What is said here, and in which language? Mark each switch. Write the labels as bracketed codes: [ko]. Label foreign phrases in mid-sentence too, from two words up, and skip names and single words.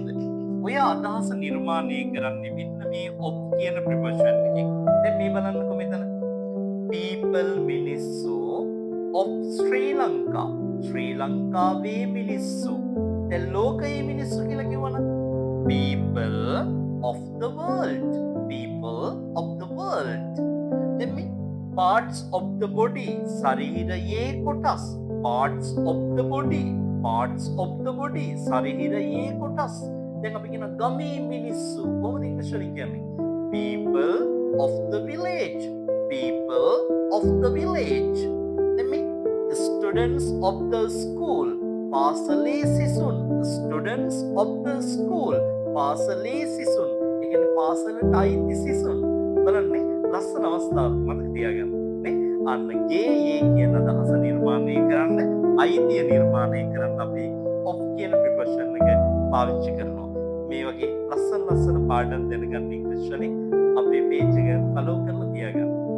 [si] ඔය අදහස නිර්මාණය කරන්නේ මෙන්න මේ of කියන ප්‍රපෝෂන් එකෙන්. දැන් මේ බලන්නකො මෙතන. people මිනිස්සු of ශ්‍රී ලංකා. [en] ශ්‍රී ලංකාවේ මිනිස්සු. දැන් ලෝකයේ මිනිස්සු කියලා කිව්වනම් people of the world. people of the world. [si] දැන් මේ [en] parts of the body [si] ශරීරයේ කොටස්. [en] parts of the body. parts of the body [si] ශරීරයේ කොටස්. දැන් අපි කියන ගමේ මිනිස්සු කොහොමද ඉංග්‍රීසි වලින් කියන්නේ? [en] people of the village. people of the village. [si] දැන් මේ [en] students of the school [si] පාසලේ සිසුන්. [en] students of the school [si] පාසලේ සිසුන්. ඒ කියන්නේ පාසලට අයිති සිසුන්. බලන්න ලස්සන අවස්ථාවක් මතක තියාගන්න. නේ? අන්න ගේ කියන අදහස නිර්මාණය කරන්න, අයිතිය නිර්මාණය කරන්න අපි of කියන ප්‍රපෝෂන් එක පාවිච්චි කරනවා. මේ වගේ ලස්සන පාඩම් දැනගන්න ඉංග්‍රීසි වලින් අපේ පේජ් එක ෆලෝ කරලා තියාගන්න.